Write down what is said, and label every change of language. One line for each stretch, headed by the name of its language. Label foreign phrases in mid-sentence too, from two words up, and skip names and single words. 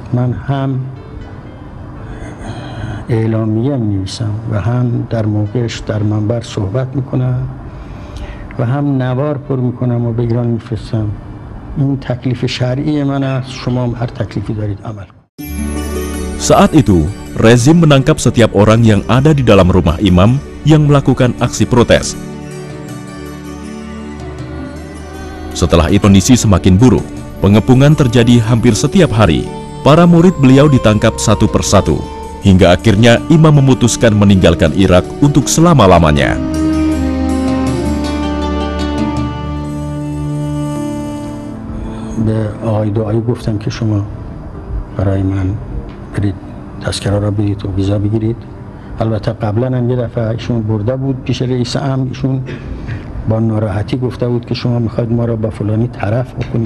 Persian: من هم اعلامیه می‌نویسم و هم در موقعش در منبر صحبت میکنم و هم نوار پر میکنم و به ایران میفرستم. این تکلیف شرعی من است، شما هر تکلیفی دارید عمل کنید.
Indonesian: Saat itu, rezim menangkap setiap orang yang ada di dalam rumah Imam yang melakukan aksi protes. Setelah itu kondisi semakin buruk, pengepungan terjadi hampir setiap hari. Para murid beliau ditangkap satu persatu, hingga akhirnya Imam memutuskan meninggalkan Irak untuk selama-lamanya.
Persian: به آقای دعایی گفتم که شما برای من برید تذکره را برید و ویزا بگیرید. البته قبلا هم یه دفعه ایشون برده بود پیش رئیس امن، ایشون با ناراحتی گفته بود که شما میخواید ما را با فلانی طرف بکنید.